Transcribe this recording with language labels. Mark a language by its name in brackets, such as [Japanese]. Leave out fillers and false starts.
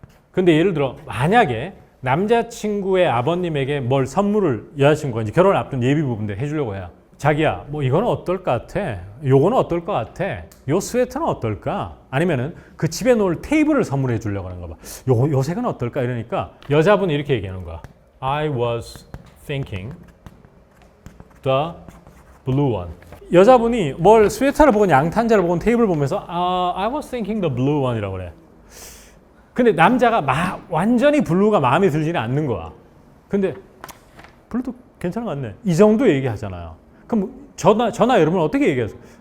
[Korean] 근데 예를 들어 만약에 남자친구의 아버님에게 뭘 선물을 여자친구가 이제 결혼을 앞둔 예비 부부인데 해주려고 해요. 자기야, 뭐 이거는 어떨 것 같아? 요거는 어떨 것 같아? 요 스웨터는 어떨까? 아니면은 그 집에 놓을 테이블을 선물해 주려고 하는 거 봐. 요 색은 어떨까? 이러니까 여자분이 이렇게 얘기하는 거야. [English] I was thinking the blue one. [Korean] 여자분이 뭘 스웨터를 보건 양탄자를 보건 테이블을 보면서 [English] I was thinking the blue one [Korean] 이라고 그래. 근데 남자가 완전히 블루가 마음에 들지는 않는 거야. 근데 블루도 괜찮은 것 같네. 이 정도 얘기하잖아요. 그럼 저나 여러분 어떻게 얘기하세요?